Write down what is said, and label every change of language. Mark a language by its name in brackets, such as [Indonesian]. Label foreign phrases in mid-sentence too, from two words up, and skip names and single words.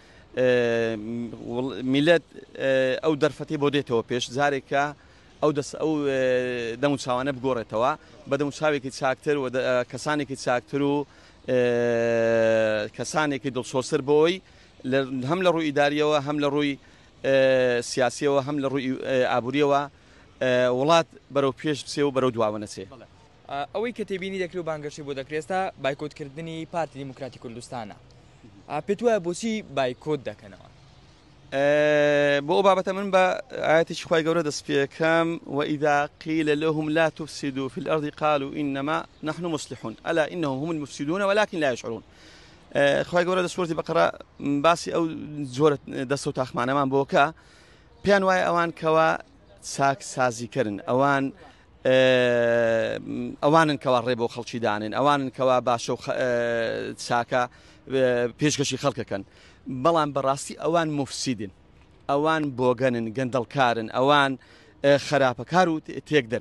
[Central Kurdish] میلەت ئەو دەرفەتی بۆ دێتەوە پێش جارێکە ئەو دەموچاوانە بگۆڕێتەوە بە دەموچاوێکی چاکتر و کەسانێکی چاکتر و کەسانێکی دڵسۆسر بۆی هەم لە ڕووی ئیداریەوە، هەم لە ڕووی سیاسیەوە، هەم لە ڕووی ئابووریەوە وڵات بەرەو پێش بچێ و بەرەو دواوە نەچێ. ئەوەی کە تێبینی دەکرێت و بانگەشی بۆ دەکرێتە بایکۆتکردنی پارتی دیموکراتی کوردستانە. پێت وایە بۆچی بایکۆت دەکەنەوە؟ بۆ ئەو بابەتە من بە ئاەتێکی خوای گەورە دەست پێکەم: [Arabic] وإذا قيل لهم لا تفسدوا في الأرض قالوا إنما نحن مصلحون ألا إنهم هم المفسدون ولكن لا يشعرون. [Central Kurdish] خوای گەورە لە سوورەتی بەقەرە باسی ئەو جۆرە دەست و تاخمانەمان بۆکە پێیان وایە ئەوان کەوا چاک سازیکردن، ئەوانن کەوا ڕێ بۆ خەڵکی دانن، ئەوانن کەوا باشە و چاکە پێشکەشی خەڵکەکەن، بەڵام بەڕاستی ئەوان مفسیدن، ئەوان بۆگەنن، گەندەڵکارن، ئەوان خراپەکار و تێک دەرن.